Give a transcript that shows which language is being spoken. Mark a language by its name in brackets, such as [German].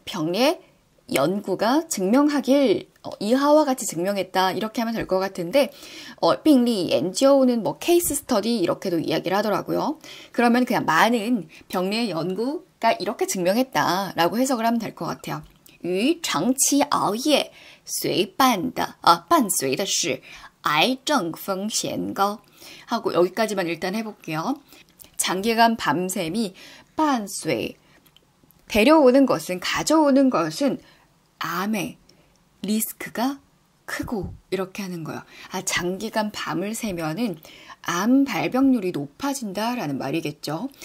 [Korean] 병리의 연구가 증명하길 이하와 같이 증명했다 이렇게 하면 될 것 같은데 病例研究는 뭐 케이스 스터디 이렇게도 이야기를 하더라고요. 그러면 그냥 많은 병리의 연구가 이렇게 증명했다라고 해석을 하면 될 것 같아요. [Chinese] 与长期熬夜伴随的是癌症风险高 [Korean] 하고 여기까지만 일단 해볼게요. 장기간 밤샘이 伴随 데려오는 것은 가져오는 것은 암의 리스크가 크고 이렇게 하는 거예요. 장기간 밤을 새면은 암 발병률이 높아진다라는 말이겠죠.